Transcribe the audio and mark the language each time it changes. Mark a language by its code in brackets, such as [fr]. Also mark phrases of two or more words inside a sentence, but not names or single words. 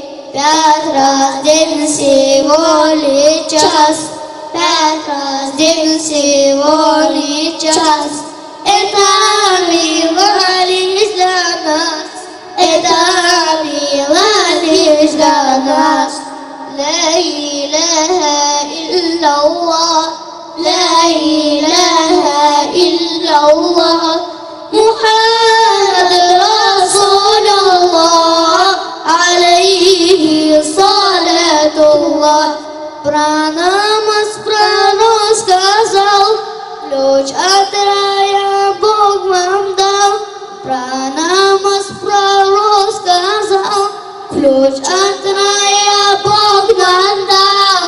[ru] 5 раз в день всего лишь час. 5 раз в день всего лишь час. Это мило лишь для нас. Это мило лишь для нас. [ar] لا إله إلا الله لا إله إلا الله محمد رسول الله عليه صلاة الله. [ru] Про намаз пророк сказал, ключ от рая Бог вам дал. Про намаз пророк сказал, ключ от рая Бог нам дал.